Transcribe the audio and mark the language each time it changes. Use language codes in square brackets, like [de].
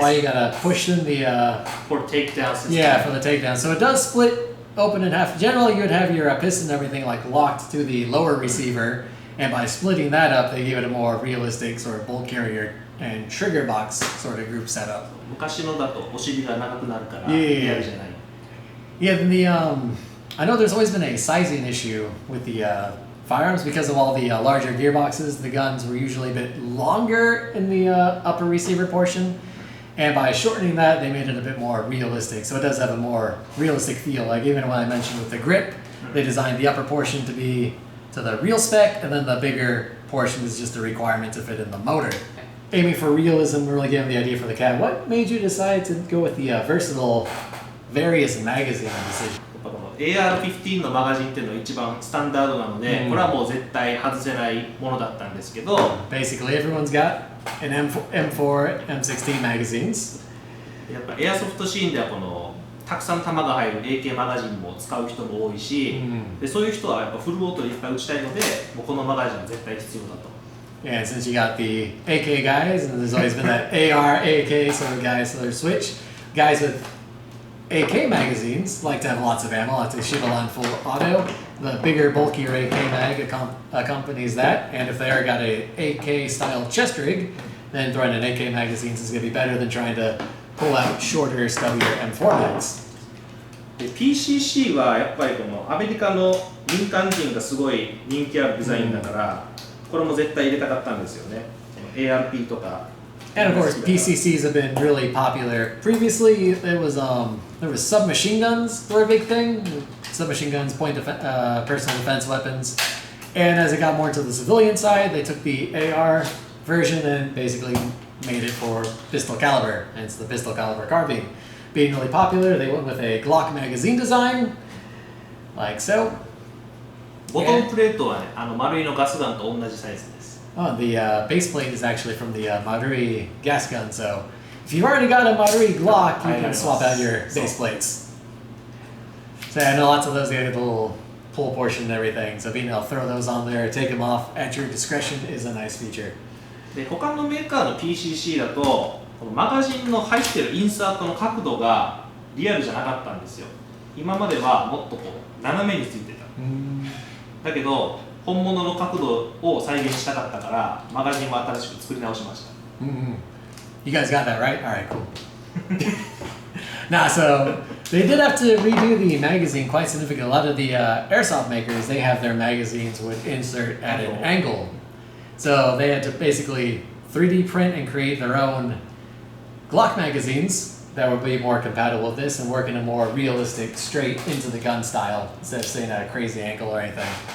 [en] why you gotta push in the For takedown system. yeah, for the takedown. So it does split open in half. Generally, you would have your piston and everything like locked to the lower receiver, and by splitting that up, they give it a more realistic sort of bolt carrier and trigger box sort of group setup. [ja] 昔のだとお尻が長くなるから [en] Yeah. [ja] リアルじゃない。 [en] Yeah, then I know there's always been a sizing issue with the firearms because of all the larger gearboxes. The guns were usually a bit longer in the upper receiver portion, and by shortening that, they made it a bit more realistic. So it does have a more realistic feel. Like even when I mentioned with the grip, they designed the upper portion to be to the real spec, and then the bigger portion is just a requirement to fit in the motor. Aiming for realism, really gave them the idea for the C.A.T. What made you decide to go with the versatile various magazine decision? [ja] やっぱこの AR-15 のマガジンっていうのが一番スタンダードなので、これはもう絶対外せないものだったんですけど、 [en] Basically, everyone's got an M4, M16 magazines. [ja] やっぱエアソフトシーンではこのたくさん弾が入る AK マガジンも使う人も多いし、でそういう人はやっぱフルオートでいっぱい撃ちたいので、もうこのマガジンは絶対必要だと。 [en] Yeah, since you got the AK guys, and there's always been that AR, AK sort of guys, so there's switch. Guys with AK magazines like to have lots of ammo, like to shoot a line full auto. The bigger, bulkier AK mag accompanies that, and if they already got a AK style chest rig, then throwing in AK magazines is going to be better than trying to pull out shorter, stubbier M4 mags. [ja] で PCC はやっぱりこのアメリカの民間人がすごい人気あるデザインだから、これも絶対入れたかったんですよね。 ARP とか。 [en] And of course, PCCs have been really popular. Previously, there was submachine guns were a big thing. Submachine guns, personal defense weapons. And as it got more into the civilian side, they took the AR version and basically made it for pistol caliber. Hence the pistol caliber carbine. Being really popular, they went with a Glock magazine design, like so. [ja] ボトムプレートはね、丸いのガスガンと同じサイズです。 [en] Oh, the base plate is actually from the Marui gas gun, so if you've already got a Marui Glock, you can swap out your base plates. So I know lots of those, they have a little pull portion and everything, so being able to throw those on there, take them off at your discretion is a nice feature. [ja] で他のメーカーの PCC だと、このマガジンの入ってるインサートの角度がリアルじゃなかったんですよ。今まではもっとこう斜めについてた。だけど本物の角度を再現したかったからマガジンも新しく作り直しました。 [en] You guys got that right? All right, cool. Nah, so They did have to redo the magazine quite significantly. A lot of the airsoft makers, they have their magazines would insert at an angle. So they had to basically 3D print and create their own Glock magazines that would be more compatible with this and work in a more realistic, straight into the gun style instead of staying at a crazy angle or anything.